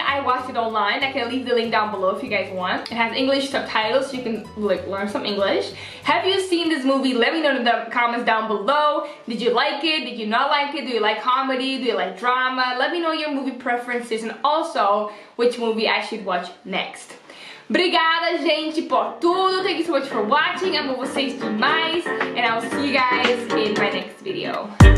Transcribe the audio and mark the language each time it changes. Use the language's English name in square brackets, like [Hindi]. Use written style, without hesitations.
[English] I watched it online. I can leave the link down below if you guys want. It has English subtitles, so you can like learn some English. Have you seen this movie? Let me know in the comments down below. Did you like it? Did you not like it? Do you like comedy? Do you like drama? Let me know your movie preferences, and also which movie I should watch next. [Portuguese] Obrigada, gente, por tudo. [English] Thank you so much for watching. [Portuguese] Amo vocês demais, [English] and I will see you guys in my next video.